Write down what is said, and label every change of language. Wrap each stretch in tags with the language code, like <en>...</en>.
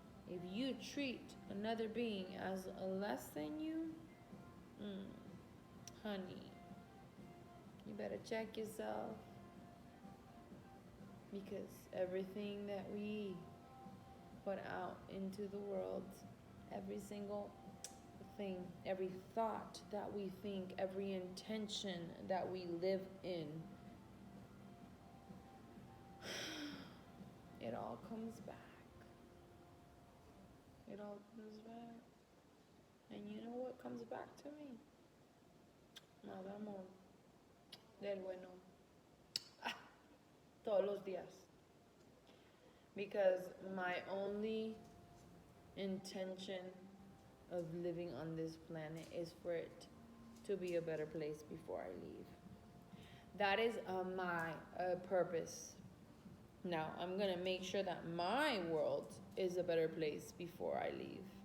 <en>If you treat another being as less than you, honey, you better check yourself, because everything that we put out into the world, every single thing, every thought that we think, every intention that we live in, it all comes back. It all comes back. And you know what comes back to me?</en> <es>Nada, amor. Del bueno. Todos los días.</es> <en>because my only intention of living on this planet is for it to be a better place before I leave. That is my purpose. Now, I'm going to make sure that my world is a better place before I leave.</en>